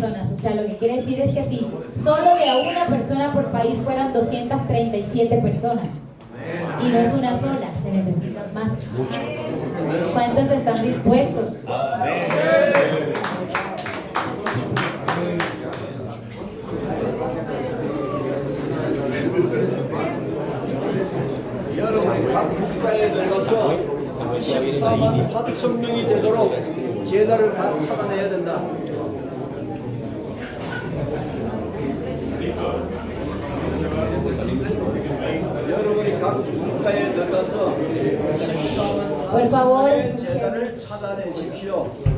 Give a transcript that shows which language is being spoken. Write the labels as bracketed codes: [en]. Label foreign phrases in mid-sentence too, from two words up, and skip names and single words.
[es] O sea, lo que quiere decir es que si solo de a una persona por país fueran 237 personas, y no es una sola, se necesitan más. ¿Cuántos están dispuestos? [ko] 여러분 각 국가에 들어가서 14만 4천 명이 되도록 제자를 다 찾아내야 된다. 여러분이 각 국가에 들어가서 14만 [es] Por favor, [ko] 4천 [es] escuchen. [ko] 제자를 찾아내십시오.